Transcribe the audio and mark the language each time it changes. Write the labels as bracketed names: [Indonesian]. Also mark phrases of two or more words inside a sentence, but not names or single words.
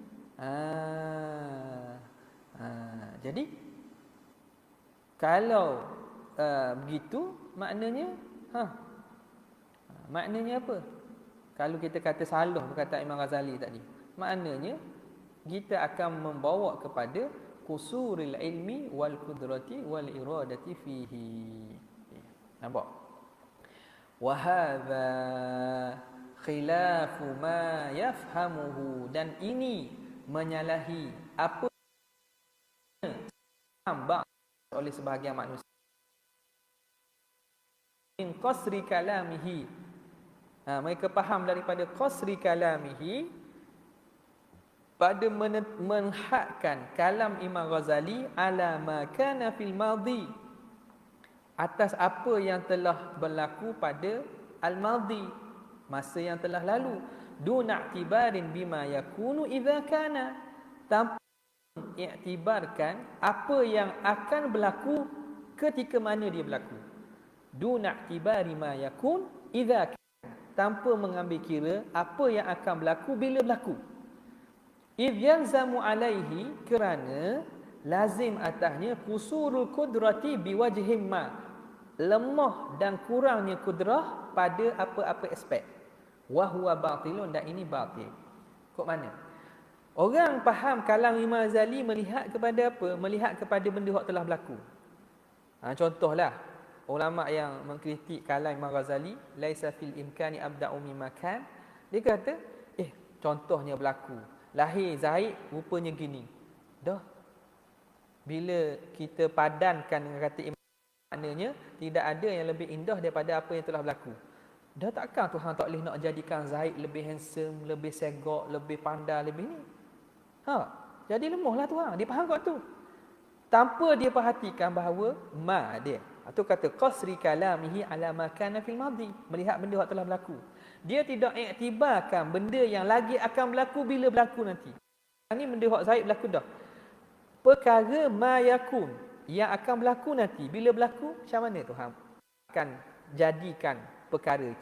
[Malay] Jadi kalau begitu maknanya maknanya apa? Kalau kita kata salah perkataan Imam Ghazali tadi, maknanya kita akan membawa kepada [Arabic] قصور العلم والقدرة والإرادة فيه. [Malay] Nampak? [Arabic] وهذا خلاف ما يفهمه, [Malay] dan ini menyalahi apa yang oleh sebahagian manusia [Arabic] من قصر كلامه. [Malay] Mereka faham daripada [Arabic] قصر كلامه, [Malay] pada menhadkan kalam Imam Ghazali [Arabic] على ما كان في الماضي, [Malay] atas apa yang telah berlaku pada al-madhi, masa yang telah lalu, [Arabic] دون اعتبار بما يكون إذا كان, [Malay] tanpa iktibarkan apa yang akan berlaku ketika mana dia berlaku. [Arabic] دون اعتبار ما يكون إذا كان, [Malay] tanpa mengambil kira apa yang akan berlaku bila berlaku. [Arabic] إذ يلزم عليه, [Malay] kerana lazim atasnya [Arabic] قصور القدرة بوجه ما, [Malay] lemah dan kurangnya kudrah pada apa-apa aspek. [Arabic] وهو باطل, [Malay] dan ini batil. Kok mana? Orang faham kalam Imam Ghazali melihat kepada apa? Melihat kepada benda yang telah berlaku. Contohlah ulama yang mengkritik kalam Imam Ghazali, [Arabic] ليس في الإمكان أبدع مما كان. [Malay] Dia kata, contohnya berlaku, lahir Zaid rupanya gini. Dah. Bila kita padankan dengan kata Imam, maknanya tidak ada yang lebih indah daripada apa yang telah berlaku. Dah takkan Tuhan tak boleh nak jadikan Zaid lebih handsome, lebih segak, lebih pandai, lebih ni. Jadi lemahlah Tuhan. Dia faham kat tu. Tanpa dia perhatikan bahawa dia. Atau kata [Arabic] قصر كلامه على ما كان في الماضي, [Malay] melihat benda yang telah berlaku. Dia tidak iktibarkan benda yang lagi akan berlaku bila berlaku nanti. Ini benda yang Zaid berlaku dah. Perkara [Arabic] ما يكون, [Malay] yang akan berlaku nanti bila berlaku, macam mana Tuhan akan jadikan perkara itu?